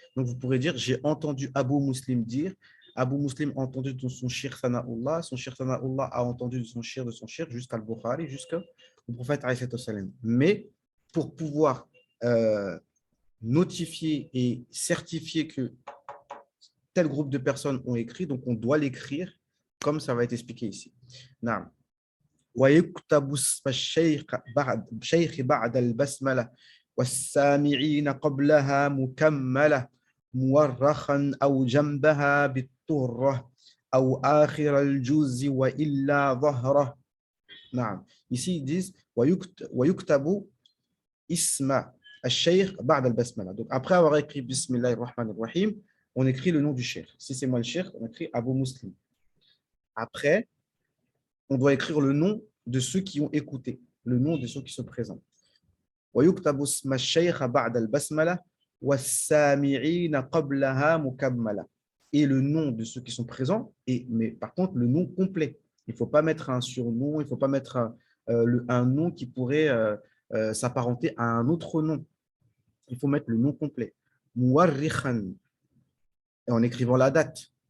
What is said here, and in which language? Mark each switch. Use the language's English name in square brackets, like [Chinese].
[French] Donc, vous pourrez dire, j'ai entendu Abu Muslim dire, Abu Muslim a entendu de son shir Sana'ullah, son shir Sana'ullah a entendu de son shir, jusqu'à Al-Bukhari, jusqu'au prophète alayhi salam. Mais pour pouvoir notifier et certifier que tel groupe de personnes ont écrit, donc on doit l'écrire comme ça va être expliqué ici. Naam. [Arabic] ويكتب اسم الشيخ بعد البسملة والسامعين قبلها مكملة مورخا أو جنبها بالطرة أو آخر الجزء وإلا ظهره. نعم. [French] Ici, ils disent [Arabic] ويكتب اسم الشيخ بعد البسملة. [French] Donc, après avoir écrit Bismillahir Rahmanir Rahim, on écrit le nom du cheikh. Si c'est moi le cheikh, on écrit Abu Muslim. Après, on doit écrire le nom de ceux qui ont écouté, le nom de ceux qui sont présents. [Arabic] ويكتب اسم الشيخ بعد البسملة والسامعين قبلها مكملة. [French] Et le nom de ceux qui sont présents, mais par contre le nom complet. Il ne faut pas mettre un surnom, il ne faut pas mettre un nom qui pourrait s'apparenter à un autre nom. Il faut mettre le nom complet. Muwarrikhan, en écrivant la date.